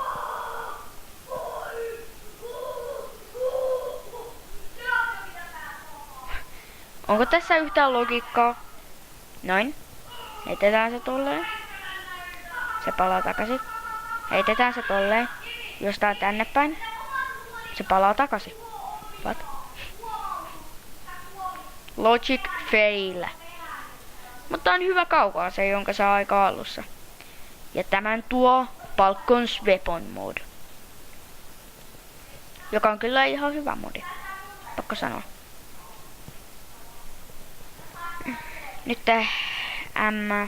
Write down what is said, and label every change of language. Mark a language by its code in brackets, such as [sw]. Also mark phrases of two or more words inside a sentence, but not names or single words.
[fi] Onko tässä yhtään logiikkaa? Noin. Heitetään se tolleen. Se palaa takaisin. Heitetään se tolleen. Jostain tänne päin. Se palaa takaisin. [en] What? Logic fail. [fi] Mutta on hyvä kaukaa se, jonka saa aika alussa. Ja tämän tuo Falcon's Weapon Mode. Joka on kyllä ihan hyvä modi. Pakko sanoa. Nyt M.